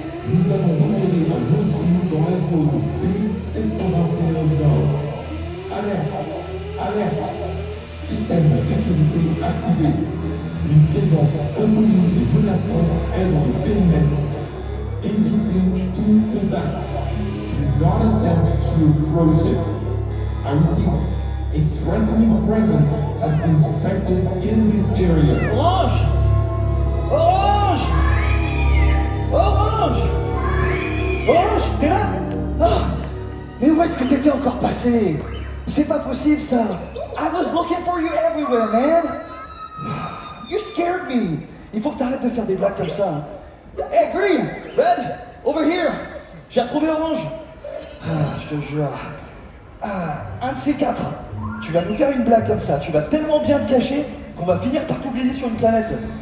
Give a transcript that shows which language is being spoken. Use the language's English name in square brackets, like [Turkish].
[French] Nous allons opérer un autre trou dans la zone B721 Nord. Alerte, alerte, système de sécurité activé. Une présence inconnue et menaçante est dans le périmètre. Évitez tout contact. [English] Do not attempt to approach it. I repeat, a threatening presence has been detected in this area. [French] Orange! Orange! Orange! Orange, t'es là? Ah, mais où est-ce que t'étais encore passé? C'est pas possible ça! [English] I was looking for you everywhere, man! You scared me! [French] Il faut que t'arrêtes de faire des blagues comme ça. [English] Hey, Green! Red! Over here! [French] J'ai retrouvé Orange! Ah, je te jure. Ah, un de ces quatre. Tu vas nous faire une blague comme ça, tu vas tellement bien te cacher qu'on va finir par t'oublier sur une planète.